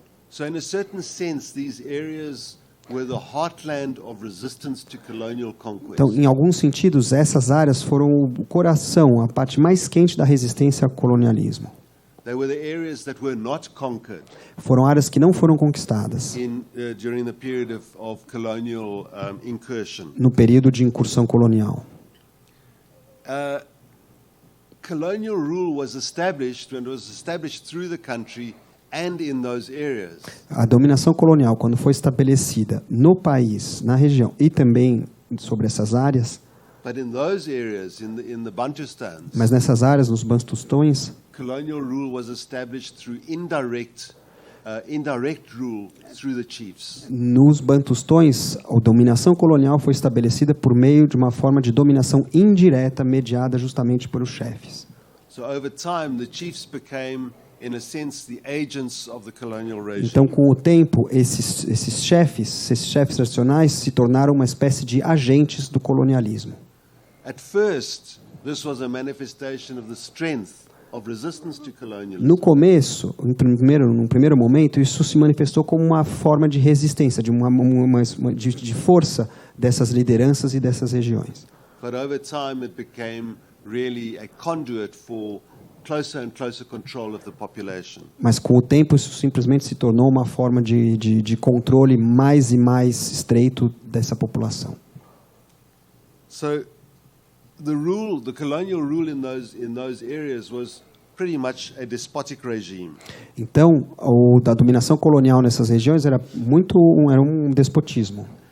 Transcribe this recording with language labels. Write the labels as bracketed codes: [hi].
[en] So in a certain sense, these areas were the heartland of resistance to colonial conquest. [pt] Então, em alguns sentidos, essas áreas foram o coração, a parte mais quente da resistência ao colonialismo. [en] They were the areas that were not conquered. [pt] Foram áreas que não foram conquistadas. [en] During the period of colonial incursion. [pt] No período de incursão colonial. [en] Colonial rule was established and was established through the country. And in those areas. [pt] A dominação colonial, quando foi estabelecida no país, na região e também sobre essas áreas, [en] but in those areas, in the Bantustans, [pt] mas nessas áreas, nos Bantustões, [en] colonial rule was established through indirect rule through the chiefs. [pt] Nos Bantustões, a dominação colonial foi estabelecida por meio de uma forma de dominação indireta mediada justamente por os chefes. [en] So over time, the chiefs became, in a sense, the agents of the colonial regime. [pt] Então, com o tempo, esses chefes tradicionais se tornaram uma espécie de agentes do colonialismo. [en] At first, this was a manifestation of the strength of resistance to colonialism. [pt] No começo, num primeiro momento, isso se manifestou como uma forma de resistência, de força dessas lideranças e dessas regiões. [en] But over time, it became really a conduit for closer and closer control of the population. [pt] Mas com o tempo isso simplesmente se tornou uma forma de controle mais e mais estreito dessa população. [en] So the colonial rule in those areas was pretty much a despotic regime. [pt] Então, a dominação colonial nessas regiões era um despotismo.